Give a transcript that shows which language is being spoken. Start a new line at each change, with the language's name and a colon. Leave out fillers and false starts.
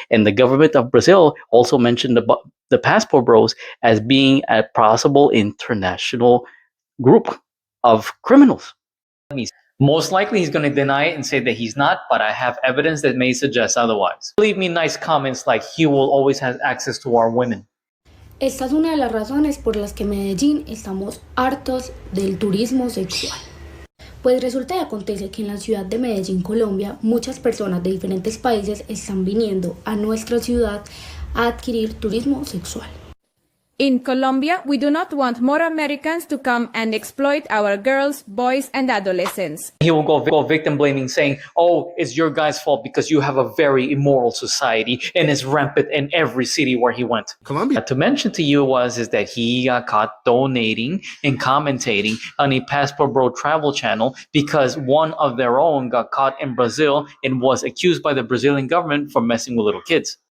English: And the government of Brazil also mentioned the Passport Bros as being a possible international group of criminals. Most likely he's going to deny it and say that he's not, but I have evidence that may suggest otherwise. Leave me nice comments like he will always have access to our women.
Spanish: Esta es una de las razones por las que Medellín estamos hartos del turismo sexual. Pues resulta y acontece que en la ciudad de Medellín, Colombia, muchas personas de diferentes países están viniendo a nuestra ciudad a adquirir turismo sexual.
English: In Colombia, we do not want more Americans to come and exploit our girls, boys, and adolescents. He will go victim blaming, saying, oh, it's your guys' fault because you have a very immoral society and it's rampant in every city where he went. Colombia. To mention to you is that he got caught donating and commentating on a Passport Bro travel channel because one of their own got caught in Brazil and was accused by the Brazilian government for messing with little kids.